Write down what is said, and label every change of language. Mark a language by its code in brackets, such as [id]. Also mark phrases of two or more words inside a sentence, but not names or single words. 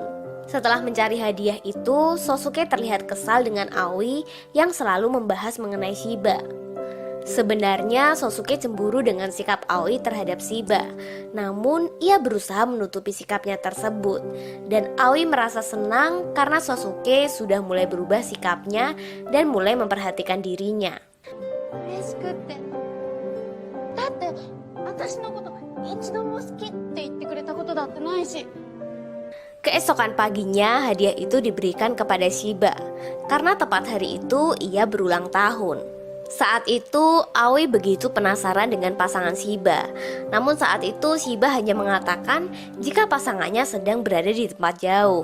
[id] Setelah mencari hadiah itu, Sosuke terlihat kesal dengan Aoi yang selalu membahas mengenai Shiba. Sebenarnya Sosuke cemburu dengan sikap Aoi terhadap Shiba. Namun ia berusaha menutupi sikapnya tersebut. Dan Aoi merasa senang karena Sosuke sudah mulai berubah sikapnya dan mulai memperhatikan dirinya. [ja] 嬉しくってだって私のこと一度も好きって言ってくれたことだってないし [id] Keesokan paginya hadiah itu diberikan kepada Shiba karena tepat hari itu ia berulang tahun. Saat itu Aoi begitu penasaran dengan pasangan Shiba. Namun saat itu Shiba hanya mengatakan jika pasangannya sedang berada di tempat jauh.